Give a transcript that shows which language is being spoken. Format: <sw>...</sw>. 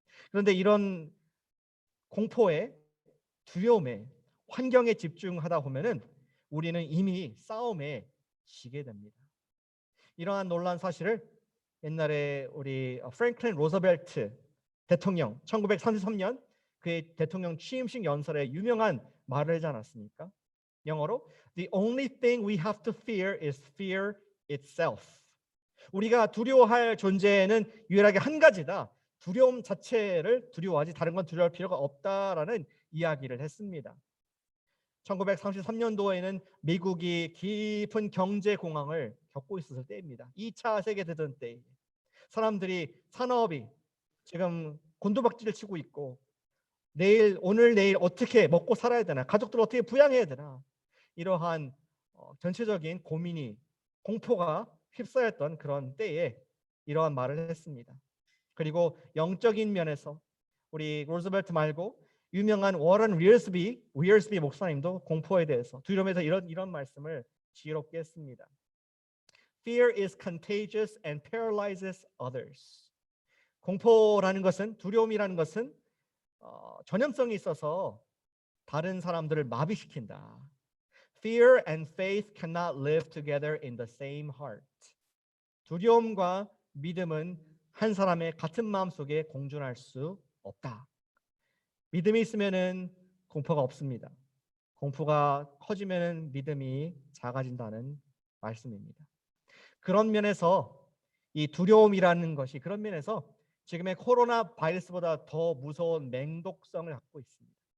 <ko>그런데 이런 공포에, 두려움에, 환경에 집중하다 보면은 우리는 이미 싸움에 지게 됩니다. 이러한 놀라운 사실을 옛날에 우리 프랭클린 로즈벨트 대통령 1933년 그의 대통령 취임식 연설에 유명한 말을 하지 않았습니까? 영어로</ko> <en>The only thing we have to fear is fear itself.</en> <ko>우리가 두려워할 존재는 유일하게 한 가지다. 두려움 자체를 두려워하지 다른 건 두려워할 필요가 없다라는 이야기를 했습니다. 1933년도에는 미국이 깊은 경제 공황을 겪고 있었을 때입니다. 2차 세계대전 때 사람들이, 산업이 지금 곤두박질을 치고 있고 오늘 내일 어떻게 먹고 살아야 되나, 가족들 어떻게 부양해야 되나, 이러한 전체적인 고민이, 공포가 휩싸였던 그런 때에 이러한 말을 했습니다. 그리고 영적인 면에서 우리 로즈벨트 말고 유명한 워런 위어스비 목사님도 공포에 대해서, 두려움에 대해서 이런 말씀을 지혜롭게 했습니다.</ko> <en>Fear is contagious and paralyzes others.</en> <ko>공포라는 것은, 두려움이라는 것은 전염성이 있어서 다른 사람들을 마비시킨다.</ko> <en>Fear and faith cannot live together in the same heart.</en> <ko>두려움과 믿음은 한 사람의 같은 마음 속에 공존할 수 없다. 믿음이 있으면은 공포가 없습니다. 공포가 커지면은 믿음이 작아진다는 말씀입니다. 그런 면에서 이 두려움이라는 것이, 그런 면에서 지금의 코로나 바이러스보다 더 무서운 맹독성을 갖고 있습니다.</ko>